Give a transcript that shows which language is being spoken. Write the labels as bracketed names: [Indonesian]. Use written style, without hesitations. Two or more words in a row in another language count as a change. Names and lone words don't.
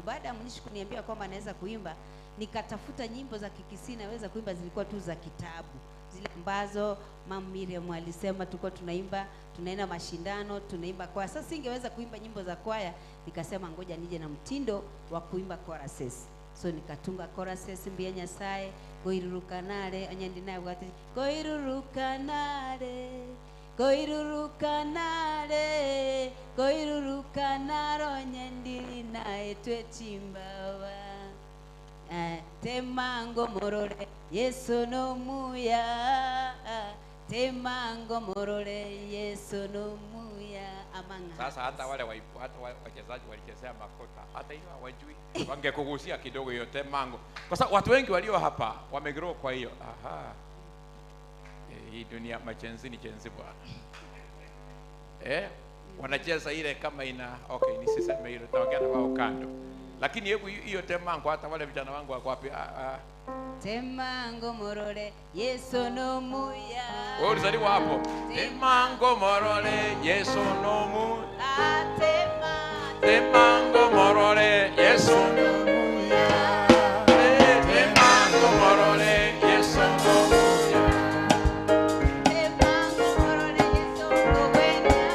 [Swahili] Baada ya mnishi kuniambia kwamba anaweza kuimba, nikatafuta nyimbo za Kikisii naweza kuimba, zilikuwa tu za kitabu, zile ambazo Mama Miriam alisema tulikuwa tunaenda mashindano, tunaimba kwaya. Sasa singeweza kuimba nyimbo za kwaya, nikasema ngoja nije na mtindo wa kuimba choruses. So nikatunga choruses, [Gusii] Mbia Nyasaye, goirurukanare anyandi naye bwati goirurukanare goirurukanare goirurukanaro nyandi naye twechimbawa temango morore Yesu no muya temango morore Yesu no muya amanga. [Swahili] Sasa hata wale wachezaji walichezea makota, hata hiyo hawajui, wangekugusia kidogo hiyo temango, kwa sababu watu wengi walio hapa wamegrow. Kwa hiyo hii dunia machenzi ni chenzi bwana, wanacheza ile kama ina okay, nisiseme hilo, taongea na wao kando, lakini hebu hiyo temango, hata wale vijana wangu wako wapi? [Gusii] Temango morore Yesu no muya. [Swahili] Wewe ulizaliwa hapo? [Gusii] Temango morore Yesu no muya. Temango morore Yesu no muya. Temango morore Yesu no muya. Temango morore Yesu no buena.